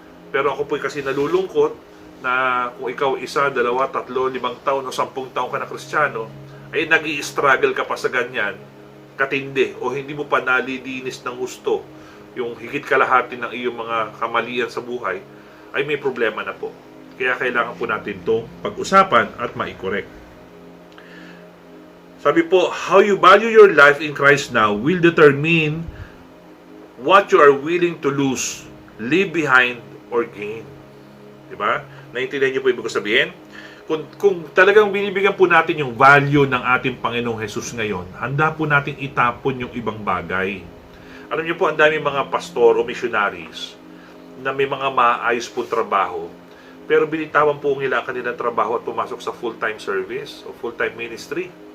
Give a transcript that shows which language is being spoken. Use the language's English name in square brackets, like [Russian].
[Filipino] Pero ako po kasi nalulungkot na kung ikaw 1, 2, 3, 5 taon o 10 taon ka na Kristiyano, ay nag-i-struggle ka pa sa ganyan, katindi, o hindi mo pa nalilinis ng gusto yung higit kalahati ng iyong mga kamalian sa buhay, ay may problema na po. Kaya kailangan po natin itong pag-usapan at ma-correct. Sabi po, [English] how you value your life in Christ now will determine what you are willing to lose, leave behind, or gain. [Filipino] Diba? Naintindihan niyo po ibig ko sabihin? Kung talagang binibigyan po natin yung value ng ating Panginoong Jesus ngayon, handa po natin itapon yung ibang bagay. Alam niyo po, ang dami mga pastor o missionaries na may mga maayos po trabaho, pero binitawan po nila ang kanilang trabaho at pumasok sa full-time service o full-time ministry.